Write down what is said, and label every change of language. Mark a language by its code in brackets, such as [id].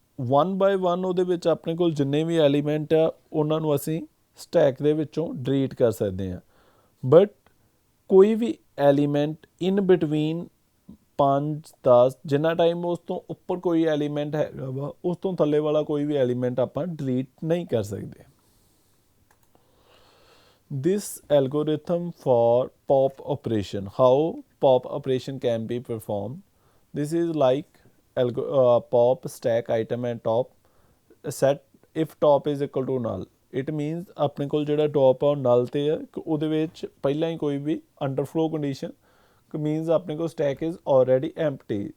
[pa] 1 by 1 ਉਹਦੇ ਵਿੱਚ ਆਪਣੇ ਕੋਲ ਜਿੰਨੇ ਵੀ ਐਲੀਮੈਂਟ ਆ ਉਹਨਾਂ ਨੂੰ ਅਸੀਂ ਸਟੈਕ ਦੇ ਵਿੱਚੋਂ ਡਿਲੀਟ ਕਰ ਸਕਦੇ ਹਾਂ। ਬਟ ਕੋਈ ਵੀ ਐਲੀਮੈਂਟ ਇਨ ਬਿਟਵੀਨ 5 10 ਜਿੰਨਾ ਟਾਈਮ ਉਸ ਤੋਂ ਉੱਪਰ ਕੋਈ ਐਲੀਮੈਂਟ ਹੈਗਾ ਵਾ ਉਸ ਤੋਂ ਥੱਲੇ ਵਾਲਾ ਕੋਈ ਵੀ ਐਲੀਮੈਂਟ ਆਪਾਂ ਡਿਲੀਟ ਨਹੀਂ ਕਰ ਸਕਦੇ। [en] This algorithm for pop operation, how pop operation can be performed. This is like pop stack item and top set if top is equal to null। It means [pa] ਆਪਣੇ ਕੋਲ ਜਿਹੜਾ top ਆ ਉਹ null ਤੇ ਆ, ਉਹਦੇ ਵਿੱਚ ਪਹਿਲਾਂ ਹੀ ਕੋਈ ਵੀ [en] underflow condition means [pa] ਆਪਣੇ ਕੋਲ [en] stack is already empty।